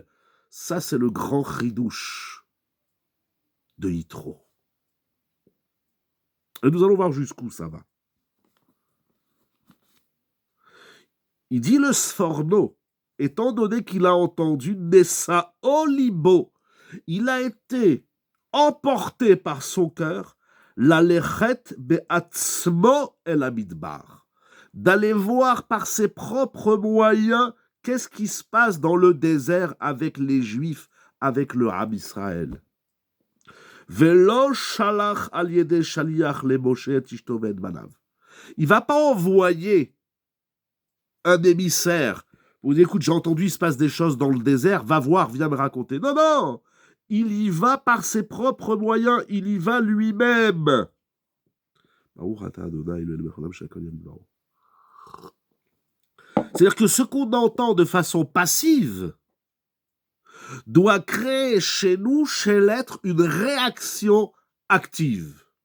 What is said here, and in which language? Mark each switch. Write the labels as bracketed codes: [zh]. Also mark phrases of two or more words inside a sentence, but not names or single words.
[fr] Ça, c'est le grand chidouche de Yitro. Et nous allons voir jusqu'où ça va. Il dit le Sforno, étant donné qu'il a entendu [he] נשאו ליבו, [fr] il a été emporté par son cœur, [he] ללכת בעצמו אל המדבר, [fr] d'aller voir par ses propres moyens qu'est-ce qui se passe dans le désert avec les Juifs, avec le [he] עם ישראל. ולא שלח על ידי שליח למשה את אשתו ובניו. [fr] Il va pas envoyer un émissaire. Vous dites, écoute, j'ai entendu, il se passe des choses dans le désert, va voir, viens me raconter. Non, non, il y va par ses propres moyens, il y va lui-même. C'est-à-dire que ce qu'on entend de façon passive doit créer chez nous, chez l'être, une réaction active.